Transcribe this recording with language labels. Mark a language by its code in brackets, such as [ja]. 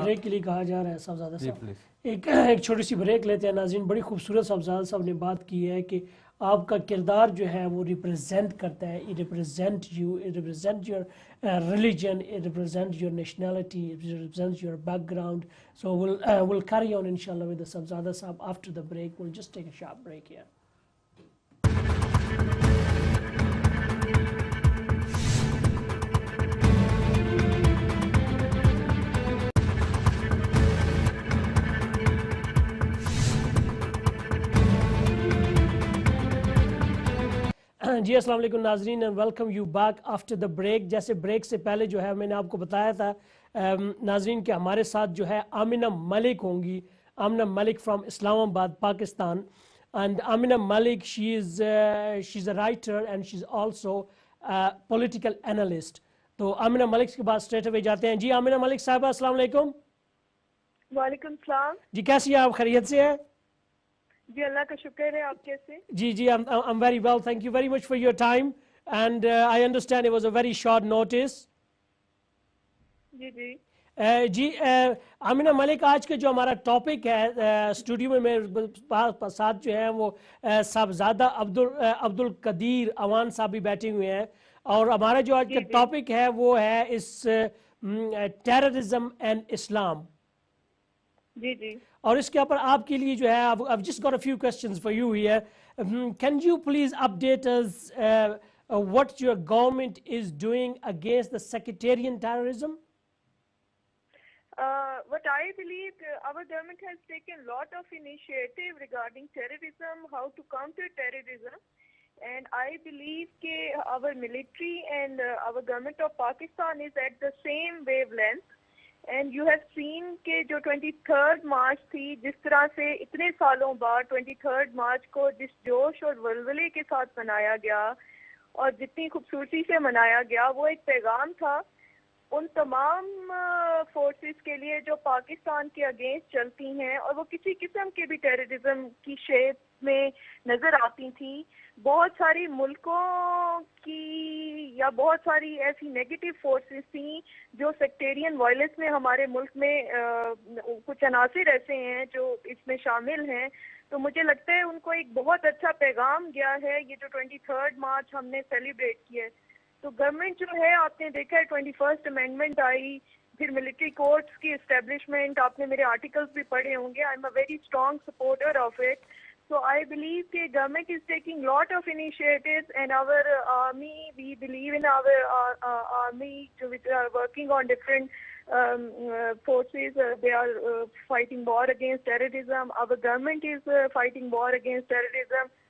[ur] Break کے لیے کہا جا رہا ہے صاحبزادہ جی صاحب پلیز ایک چھوٹی سی بریک لیتے ہیں ناظرین. بڑی خوبصورت صاحبزادہ صاحب نے بات کی ہے کہ آپ کا کردار جو ہے وہ ریپرزینٹ کرتا ہے. [en] It represent you, it represent your religion, it represent your nationality, it represent your background. So we'll carry on inshallah with the Sahibzada sahab after the break. We'll just take a short break here. [ur] جی السلام علیکم ناظرین [en] And welcome you back after the break. [ur] جیسے break سے پہلے جو ہے میں نے آپ کو بتایا تھا ناظرین کہ ہمارے ساتھ جو ہے آمنہ ملک ہوں گی. [en] Amna Malik from Islamabad Pakistan. And Amna Malik she is a writer and she is also political analyst. [ur] تو آمنہ ملک کے بعد اسٹریٹ اوے جاتے ہیں. جی آمنہ ملک صاحبہ السلام علیکم. وعلیکم السلام. جی کیسی ہیں آپ, خیریت سے ہیں؟ جی اللہ کا شکر ہے. آپ کیسے؟ جی [en] I'm very well. Thank you very much for your time. And I understand it was a very short notice. [ur] جی جی جی آمنہ ملک آج کا جو ہمارا ٹاپک ہے اسٹوڈیو میں میرے ساتھ جو ہیں وہ صاحبزادہ عبد القدیر اوان صاحب بھی بیٹھے ہوئے ہیں اور ہمارا جو آج کا ٹاپک ہے وہ ہے اس ٹیررزم اینڈ اسلام. جی جی اور اس کے اوپر آپ کے لیے جو ہے [en] I've just got a few questions for you here. Can you please update us what your government is doing against the sectarian terrorism? What I believe, our government has taken a lot of initiative regarding terrorism, how to counter terrorism. And I believe our military and our government of Pakistan is at the same wavelength. And you have seen [ur] کہ جو 23 مارچ تھی جس طرح سے اتنے سالوں بعد 23 مارچ کو جس جوش اور ولولے کے ساتھ منایا گیا اور جتنی خوبصورتی سے منایا گیا وہ ایک پیغام تھا ان تمام فورسز کے لیے جو پاکستان کے اگینسٹ چلتی ہیں اور وہ کسی قسم کے بھی ٹیررزم کی شیپ میں نظر آتی تھیں. بہت ساری ملکوں کی یا بہت ساری ایسی نیگیٹو فورسز تھیں جو سیکٹیرین وائلنس میں ہمارے ملک میں کچھ عناصر ایسے ہیں جو اس میں شامل ہیں. تو مجھے لگتا ہے ان کو ایک بہت اچھا پیغام گیا ہے یہ جو 23 مارچ ہم نے سیلیبریٹ کیا ہے. تو گورنمنٹ جو ہے آپ نے دیکھا ہے 21 امینڈمنٹ آئی, پھر ملٹری کورٹس کی اسٹیبلشمنٹ, آپ نے میرے آرٹیکلس بھی پڑھے ہوں گے. [en] I am a very strong supporter of it. So I believe that government is taking lot of initiatives and our army, we believe in our army which are working on different forces. They are fighting war against terrorism. Our government is fighting war against terrorism.